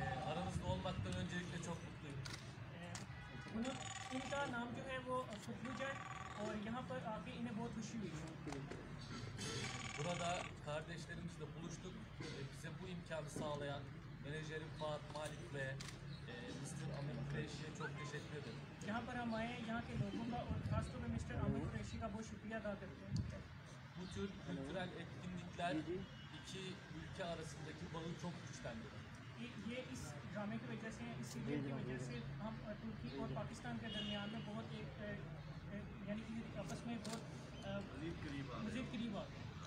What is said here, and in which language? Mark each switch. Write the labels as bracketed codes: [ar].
[tr] aranızda olmaktan öncelikle çok mutluyum. [hi] इनका नाम जो है वो फुटबुजर और यहाँ पर आके इन्हें बहुत खुशी हुई. [tr] Burada kardeşlerimizle buluştuk. Bize bu imkanı sağlayan menajerim Fuat Malik ve Mr. Amir Kureşi'ye çok teşekkür ederim. [hi] यहाँ पर हम आए, यहाँ के लोगों का और खासतौर पर मिस्टर अमित कुरैशी का बहुत शुक्रिया अदा करते हैं. [tr] Bu tür kültürel etkinlikler iki ülke arasındaki bağı çok güçlendirir. [hi] ये इस ड्रामे की वजह से, इस सीरियल की वजह से हम तुर्की और पाकिस्तान के दरमियान में बहुत एक यानी कि आपस में बहुत मज़ीद करीब आ गए.